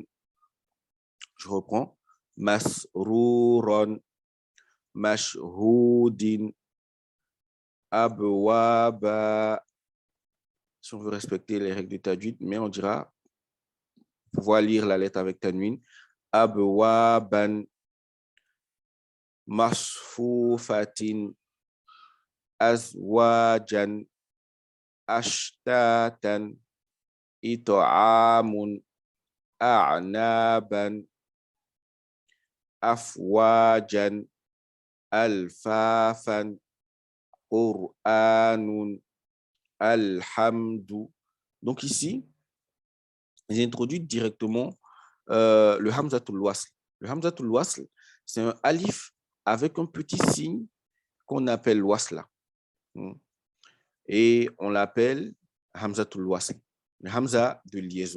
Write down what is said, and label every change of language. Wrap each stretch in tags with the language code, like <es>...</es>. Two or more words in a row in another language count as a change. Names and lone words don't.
<fr>Je reprends.</fr> <ar>مسرورا، مشهودين، أبوابا.</ar> <fr>Si on veut respecter les règles de tajwid, mais on dira, pouvoir lire la lettre avec tanwin.</fr> <ar>أبوابا، مصفوفة، أزواجا، أشتاتا، إطعام، أعنابا، أفواجا، ألفافا، قرآن، الحمد.</ar> <fr>Donc ici, j'ai introduit directement le</fr> <ar>همزة الوصل.</ar> <fr>Le</fr> <ar>همزة الوصل,</ar> <fr>c'est un alif avec un petit signe qu'on appelle wasla. Et on l'appelle</fr> <ar>همزة الوصل,</ar> <fr>le hamza de liaison.</fr>